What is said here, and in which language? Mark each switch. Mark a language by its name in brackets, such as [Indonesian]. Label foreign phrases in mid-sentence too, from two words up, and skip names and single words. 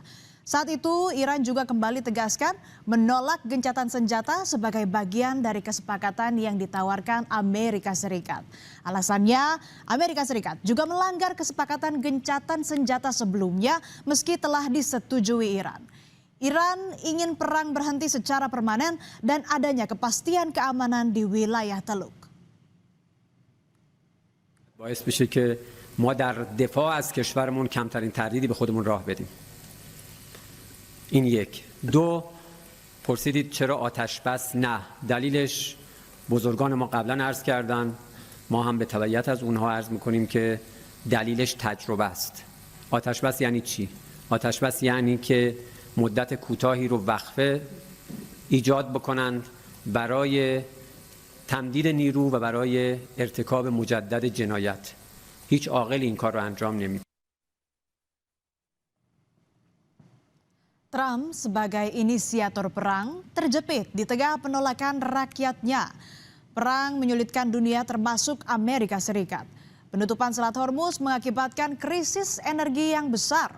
[Indonesian] Saat itu Iran juga kembali tegaskan menolak gencatan senjata sebagai bagian dari kesepakatan yang ditawarkan Amerika Serikat. Alasannya Amerika Serikat juga melanggar kesepakatan gencatan senjata sebelumnya meski telah disetujui Iran. Iran ingin perang berhenti secara permanen dan adanya kepastian keamanan di wilayah Teluk. [Persian] باعث بشه که ما در دفاع از کشورمون کمترین تردیدی به خودمون راه بدیم. این یک. دو، پرسیدید چرا آتش بس؟ نه، دلیلش بزرگان ما قبلا عرض کردن، ما هم به تبعیت از اونها عرض میکنیم که دلیلش تجربه است. آتش بس یعنی چی؟ آتش بس یعنی که مدت کوتاهی رو وقفه ایجاد بکنند برای تمدید نیرو و برای ارتکاب مجدد جنایت. هیچ عاقل این کار رو انجام نمیده. [Indonesian] Trump sebagai inisiator perang terjepit di tengah penolakan rakyatnya. Perang menyulitkan dunia termasuk Amerika Serikat. Penutupan Selat Hormuz mengakibatkan krisis energi yang besar.